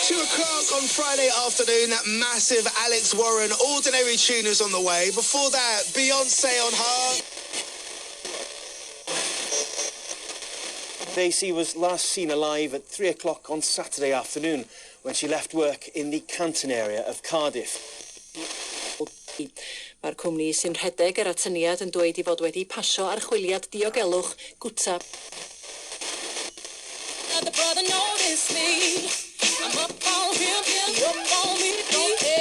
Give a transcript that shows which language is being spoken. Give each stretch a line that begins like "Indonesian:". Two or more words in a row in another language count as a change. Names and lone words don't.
English: 2 o'clock on Friday afternoon, that massive Alex Warren Ordinary Tuners on the way. Before that, Beyonce on Heart. Daisy was last seen alive at 3 o'clock on Saturday afternoon when she left work in the Canton area of Cardiff.
Welsh: Mae'r cwmni sy'n rhedeg yr atyniad yn dweud I fod wedi pasio archwiliad diogelwch gwta.
English: The brother noticed me. I'm up on him, up on me.